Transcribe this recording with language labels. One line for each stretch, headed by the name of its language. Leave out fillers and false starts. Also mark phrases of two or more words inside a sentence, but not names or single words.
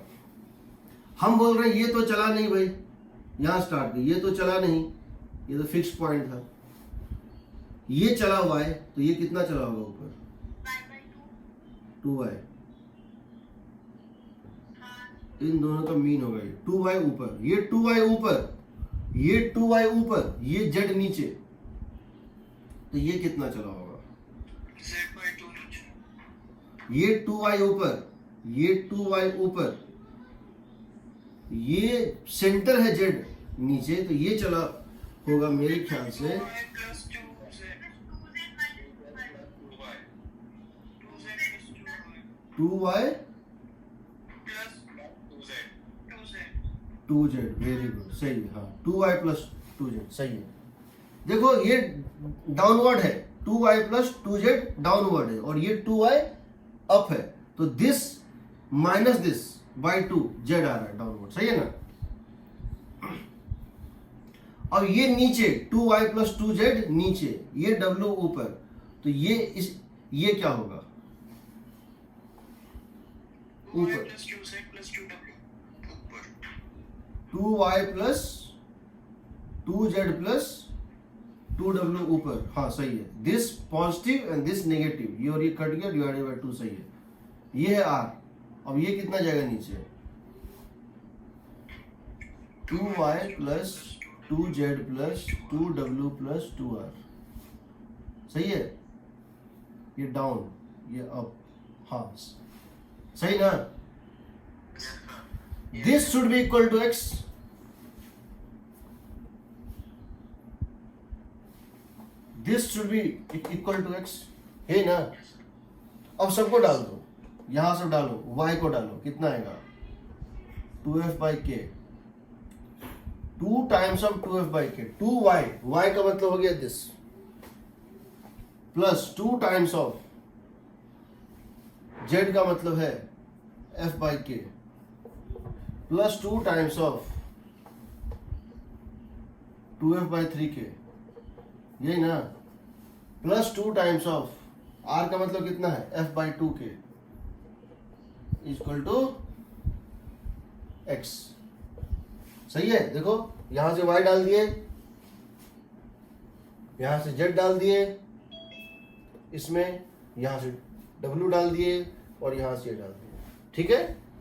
Hindi: हम बोल रहे हैं ये तो चला नहीं भाई, यहां स्टार्ट की, ये तो चला नहीं, ये तो फिक्स पॉइंट था, ये चला हुआ है, तो ये कितना चला होगा ऊपर 2y, इन दोनों का मीन होगा 2y ऊपर, ये 2y ऊपर, ये 2y ऊपर, ये z नीचे, तो ये कितना चला होगा Z by 2 नीचे, ये 2y ऊपर, ये 2y ऊपर, ये सेंटर है z नीचे, तो ये चला होगा मेरे ख्याल से 2y plus 2z 2y plus 2z 2z,
English: very good,
Hindi: सही है, हाँ 2y plus 2z सही है। देखो ये डाउनवर्ड है, 2y plus 2z डाउनवर्ड है, और ये 2y अप है, तो
English: this minus this by
Hindi: 2 z आ रहा है डाउनवर्ड, सही है ना। अब ये नीचे 2y plus 2z नीचे, ये w ऊपर, तो ये क्या होगा ऊपर, plus 2z plus 2w ऊपर 2y plus 2z plus 2w ऊपर, हाँ सही है।
English: this positive and this negative,
Hindi: ये और ये कट गया,
English: divided by
Hindi: 2 सही है। ये है r, अब ये कितना जाएगा नीचे, 2y plus 2z plus 2w plus 2r, सही है। ये डाउन, ये अप, हाँ सही ना।
English: this should be equal to
Hindi: x,
English: this should be equal to
Hindi: x, है ना। अब सबको डाल दो, यहां सब डालो, y को डालो, कितना आएगा 2f by k,
English: 2 times of 2f by k,
Hindi: 2y, y का मतलब हो गया दिस, प्लस
English: 2 times of z
Hindi: का मतलब है f by k, प्लस
English: 2 times of 2f by 3k,
Hindi: यही ना, प्लस
English: 2 times of r
Hindi: का मतलब कितना है f by 2k
English: equal to
Hindi: x, सही है। देखो यहां से y डाल दिए, यहां से z डाल दिए, इसमें यहां से w डाल दिए, और यहां से डाल दिए, ठीक है।